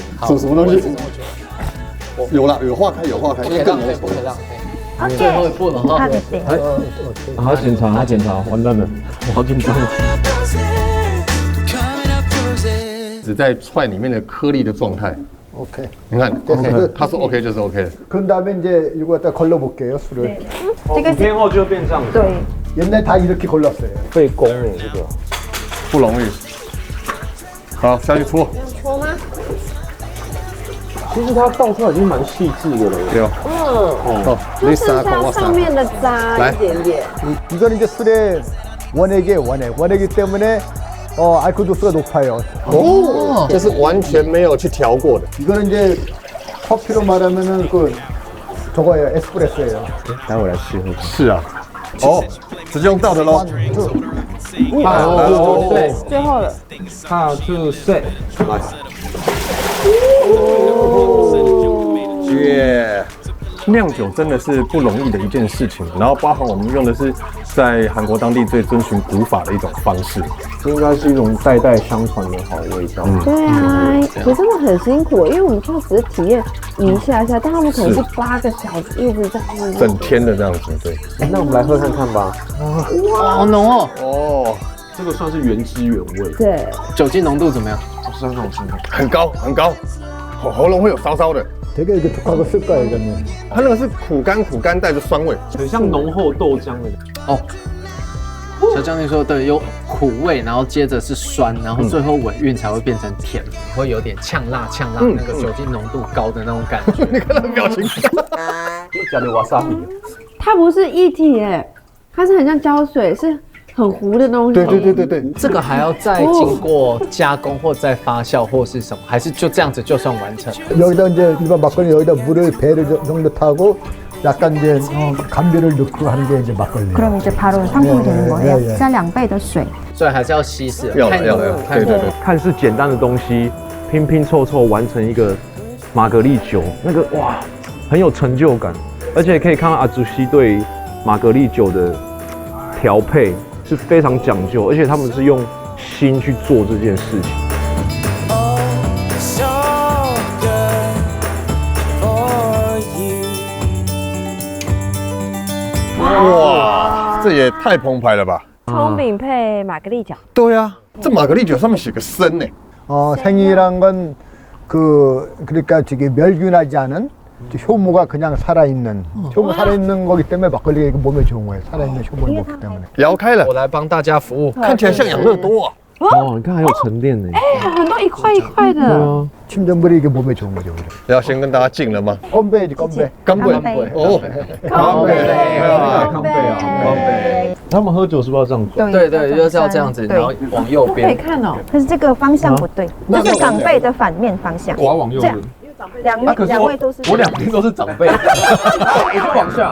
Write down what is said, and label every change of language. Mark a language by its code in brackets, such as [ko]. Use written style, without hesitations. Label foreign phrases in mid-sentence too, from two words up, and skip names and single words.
[zh] 煮什么东西？有啦，有化开，有化开，不可以浪费，不可以浪费。最后一步了哈。还要检查，还要检查，完蛋了，我好紧张。只在串里面的颗粒的状态。 [ko] 오케이. [zh] 你看，他说 OK 就是 OK 的。 [ko] 그 다음에 이제 이거 갖다 걸러볼게요, 술을. [zh] 这个 5天后就变这样子。对， [ko] 옛날 다 이렇게 걸렀어요. [zh] 费工了这个。不容易。好，下去搓。搓吗？其实它倒出来已经蛮细致的了。对哦。哦，就剩下上面的渣一点点。 [ko] 이거는 이제 술의 원액이기 때문에 알코올 도수가 높아요. [zh] 哦，这是完全没有去调过的。 [ko] 이거는 이제 커피로 말하면은 그 저거예요, 에스프레소예요. [zh] 待会来试喝。是啊。哦，直接用倒的喽。对，最后了。 [en] How to say？ [zh] 来。耶！酿酒真的是不容易的一件事情，然后包含我们用的是在韩国当地最遵循古法的一种方式，这应该是一种代代相传的好味道。对啊，可真的很辛苦，因为我们就只是体验一下下，但他们可能是8个小时一直在整天的这样子，对。那我们来喝看看吧。哇，好浓哦！哦，这个算是原汁原味。对，酒精浓度怎么样？ 3种情况。很高很高。 喉咙会有烧烧的。 [ko] 되게 이렇게 독하고 쓸까요, 이거는? [zh] 它那个是苦干带着酸味，很像浓厚豆浆的。哦，小将军说的对，有苦味，然后接着是酸，然后最后尾韵才会变成甜，会有点呛辣，那个酒精浓度高的那种感觉。你看他的表情，加的瓦萨比。它不是液体耶，它是很像胶水，是很糊的东西。对，这个还要再经过加工或再发酵或是什么，还是就这样子就算完成？ [ko] 여기다 이제 일반 막걸리 여기다 물을 배를 정도 타고 약간 이제 감비를 넣고 하는 게 이제 막걸리. 그럼 이제 바로 상품이 되는 거예요. [zh] 加2倍的水。所以还是要稀释，要太浓了，对，看似简单的东西，拼拼凑凑完成一个玛格丽酒，那个哇，很有成就感，而且可以看到阿祖西对玛格丽酒的调配是非常讲究，而且他们是用心去做这件事情。哇，这也太澎湃了吧！葱饼配玛格丽酒。对啊，这玛格丽酒上面写个生呢。 [ko] 생이란 건 그러니까 저기 멸균하지 않은 효모가 그냥 살아있는 효모 살아있는 거기 때문에 막걸리가 몸에 좋은 거예요. 살아있는 효모를 먹기 때문에. [zh] 摇开了，我来帮大家服务，看起来像养乐多啊。哦，你看还有沉淀呢。很多一块一块的。 [ko] 침전물이 이게 몸에 좋은 거죠. [zh] 要先跟大家敬了吗？ [ko] 건배지 건배. [zh] 干杯！哦，干杯！干杯啊！他们喝酒是不是要这样做？对，就是要这样子，然后往右边。可以看哦。可是这个方向不对，这是长辈的反面方向。我要往右边。两位都是。我两边都是长辈，我就往下。